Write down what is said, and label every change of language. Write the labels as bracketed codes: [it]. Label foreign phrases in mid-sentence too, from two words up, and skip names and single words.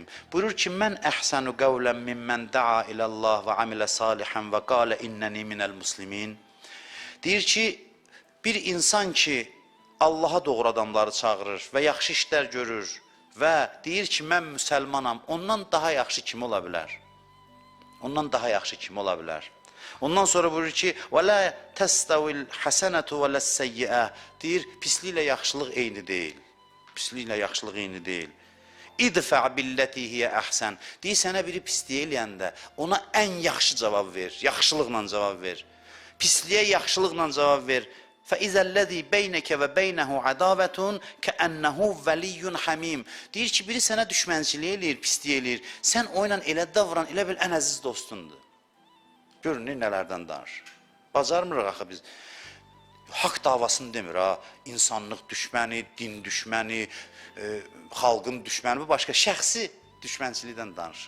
[az] Buyurur ki, [ar] ومن أحسن قولا ممن دعا إلى الله وعمل صالحا وقال إنني من المسلمين. [az] Deyir ki, bir insan ki, Allaha doğru adamları çağırır və yaxşı işlər görür və deyir ki, mən müsəlmanam, ondan daha yaxşı kim ola bilər? Ondan daha yaxşı kim ola bilər? Ondan sonra buyurur ki, [ar] وَلَا تَسْتَوِ الْحَسَنَةُ وَلَا السَّيِّئَةُ [az] deyir, pisliklə yaxşılıq eyni deyil. Pisliklə yaxşılıq eyni deyil. [ar] ادفع بالتي هي أحسن. [az] Deyir, sənə biri pisliyə eləyəndə ona ən yaxşı cavab ver, yaxşılıqla cavab ver. Pisliyə yaxşılıqla cavab ver. [ar] فَإِذَا الَّذِي بَيْنَكَ وَبَيْنَهُ عَدَاوَةٌ كَأَنَّهُ وَلِيٌّ حَمِيمٌ [az] deyir ki, biri sənə düşmənçilik eləyir, pisliyə eləyir. Sən o ilə elə davran, elə bil ən əziz dostundur. Görün, nələrdən danışır. Bacarmırıq axı biz. Haqq davasını demir, ha. İnsanlıq düşməni, din düşməni, xalqın düşməni, bu başqa şəxsi düşmənçilikdən danışır.